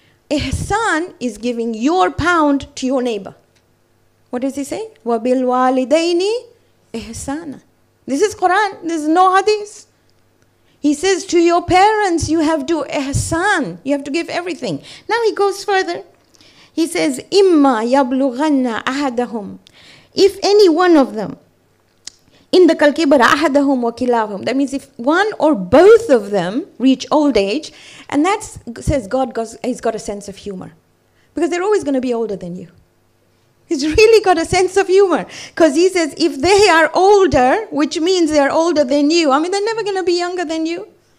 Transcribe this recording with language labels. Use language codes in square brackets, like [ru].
[en] Ihsan is giving your £1 to your neighbor. What does he say? [ar] وَبِالْوَالِدَيْنِ إِحْسَانًا. [en] This is Quran, this is no hadith. He says to your parents you have to ihsan, you have to give everything. Now he goes further. He says, [ar] إِمَّا يَبْلُغَنَّ أَحَدَهُمْ. [en] If any one of them, in the [ar] kalkibara ahadahum wa kilahum, [en] that means if one or both of them reach old age, and that says he's got a sense of humor, because they're always going to be older than you. He's really got a sense of humor, because he says if they are older, which means they're older than you, I mean they're never going to be younger than you.